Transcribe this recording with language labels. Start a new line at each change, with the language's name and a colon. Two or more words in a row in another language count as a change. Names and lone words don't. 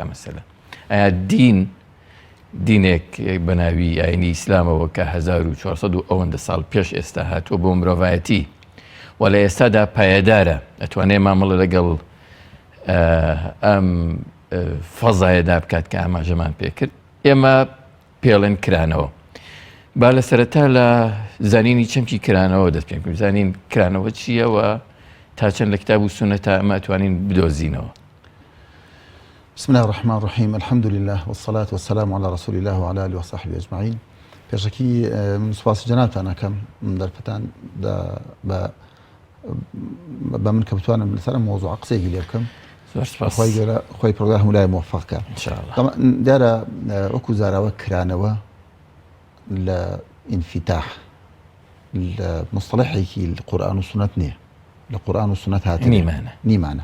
Central Kurdish: مەسەلەن ئایا دینێک بە ناوی ئاینی ئیسلامەوە کە 1400 و ئەوەندە ساڵ پێش ئێستا هاتووە بۆ مرۆڤایەتی و لە ئێستادا پایەدارە، ئەتوانێت مامەڵە لەگەڵ ئەم فەزایەدا بکات کە ئاماژەمان پێکرد، ئێمە پێڵێن کرانەوە. با لە سەرەتا لە زانینی چەمکی کرانەوە دەست پێ بکەین، زانین کرانەوە چییە و تا چەند لە کتاب و سونەتە ئەمە ئەتوانین بدۆزینەوە.
Arabic: بسم الله الرحمن الرحيم، الحمد لله والصلاة والسلام على رسول الله وعلى آله وصحبه أجمعين.
Central Kurdish: پێشەکی من سوپاسی جەنابتان ئەکەم دەرفەتان بە من کە بتوانم لەسەر مۆزوع قسەیەکی لێ بکەم. خۆی پڕۆگا هەموو لای موفقکە. دیارە وەکو زاراوە کرانەوە لە ئینفتاح لە مستەڵەحێکی لە قورئان و سونەت نییە، لە قورئان و سونەت نیمانە.